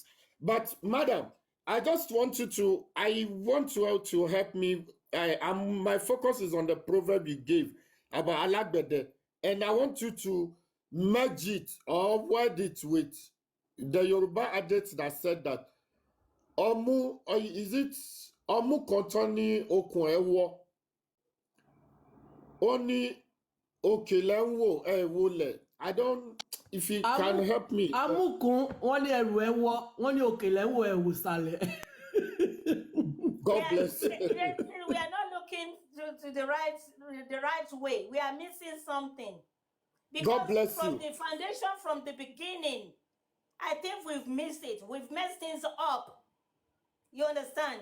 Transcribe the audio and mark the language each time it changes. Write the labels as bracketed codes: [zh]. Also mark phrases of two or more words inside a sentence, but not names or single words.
[en] But madam, I want you to help me. My focus is on the proverb you gave about alagbede, and I want you to merge it or word it with the Yoruba adage that said that [yo] Omu kontoni okun ewo oni okelenwo ewole. [en] I don't, if you can help me. [yo] Amukun wọ́n ní ẹrù ẹwọ, wọ́n ní òkèlẹ́wọ̀ ẹ̀wù sàlẹ̀. [en] God bless you. We are not looking to the right way. We are missing something. Because God bless from you. the foundation, from the beginning, I think we've missed it. We've messed things up. You understand?